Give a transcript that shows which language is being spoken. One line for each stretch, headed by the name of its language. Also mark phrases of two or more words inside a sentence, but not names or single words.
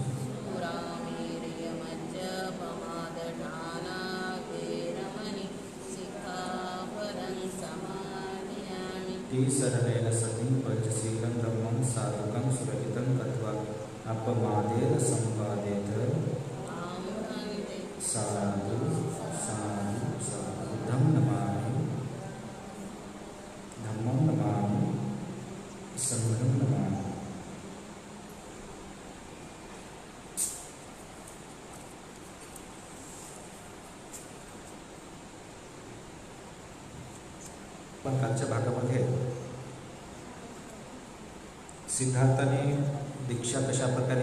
Pali: सुरामेर्यमज्जपमादठाना वेरमणि सिक्खापदं समादयामि तीसरणेन सति पञ्चशीलं धम्मं साधुकं सुरहितं कृत्वा अपमादेन सम्पादेत आं भन्ते साधु साधु साधु बुद्धं नमामि धम्मं नमामि संघं नमामि
Marathi: पण कालच्या भागामध्ये सिद्धार्थाने दीक्षा कशा प्रकारे